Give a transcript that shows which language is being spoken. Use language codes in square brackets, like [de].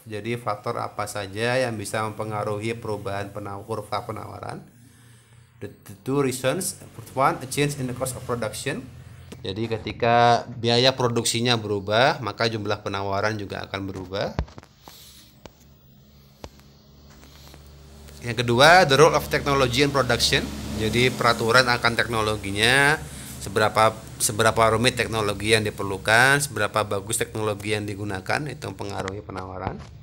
[id] Jadi faktor apa saja yang bisa mempengaruhi perubahan kurva penawaran. [en] The two reasons. First one, a change in the cost of production. [id] Jadi ketika biaya produksinya berubah, maka jumlah penawaran juga akan berubah. Yang kedua, [en] the role of technology in production. [id] Jadi peraturan akan teknologinya, seberapa rumit teknologi yang diperlukan, seberapa bagus teknologi yang digunakan, itu mempengaruhi penawaran.